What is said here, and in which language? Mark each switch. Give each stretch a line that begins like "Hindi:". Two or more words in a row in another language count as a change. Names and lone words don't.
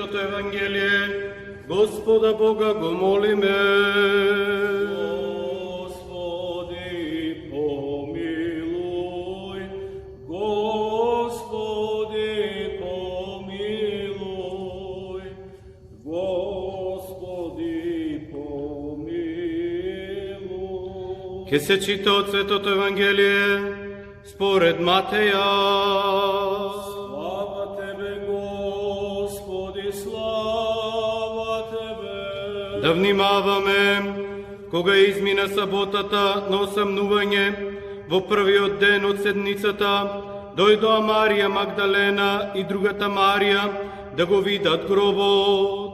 Macedonian: Евангелие, Господа Бога го молиме.
Church Slavic: Господи, помилуй, Господи, помилуй, Господи, помилуй.
Macedonian: Ке се чита од Светото Евангелие според Матеја. Слава Тебе, Господи, слава Тебе. Да внимаваме, кога измина саботата на осамнување, во првиот ден од седмицата, дојдоа Марија Магдалена и другата Марија да го видат гробот.